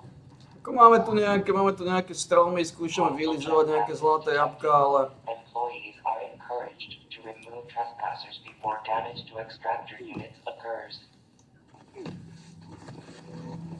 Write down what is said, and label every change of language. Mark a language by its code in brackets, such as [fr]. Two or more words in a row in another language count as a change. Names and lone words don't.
[sk] Ako máme tu nejaké stromy, skúšame vylizovať nejaké zlaté jabka, ale... [en] Employees are encouraged to remove trespassers before damage to extractor units occurs.